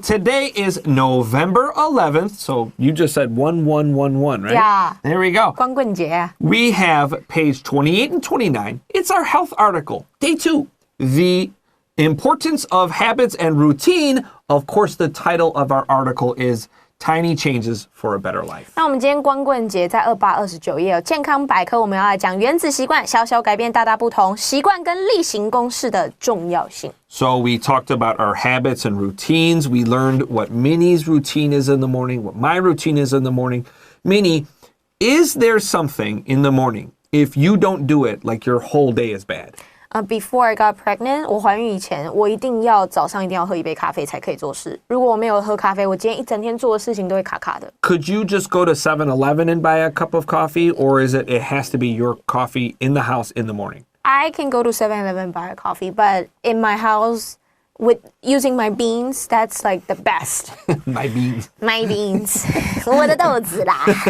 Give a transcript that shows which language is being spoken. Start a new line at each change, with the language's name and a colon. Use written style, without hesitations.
English: Today is November 11th, so you just said 1111, right? Yeah. There we go.
Chinese: 光棍节啊
English: We have page 28 and 29. It's our health article. Day 2, the importance of habits and routine. Of course, the title of our article is Tiny Changes for a Better Life.
Chinese: 那我们今天光棍节在28、29页有健康百科，我们要来讲原子习惯，小小改变大大不同，习惯跟例行公事的重要性。
English: So we talked about our habits and routines. We learned what Minnie's routine is in the morning, what my routine is in the morning. Minnie, is there something in the morning, if you don't do it, like your whole day is bad? Before I got pregnant,
Chinese: 我怀孕以前，我早上一定要喝一杯咖啡才可以做事。如果我没有喝咖啡，我今天一整天做的事情都会卡卡的。
English: Could you just go to 7-Eleven and buy a cup of coffee, or is it has to be your coffee in the house in the morning? I can go to 7-Eleven and buy a coffee, but in my house, with using my beans, that's like the best. My beans. My beans.
Chinese: 我的豆子啦。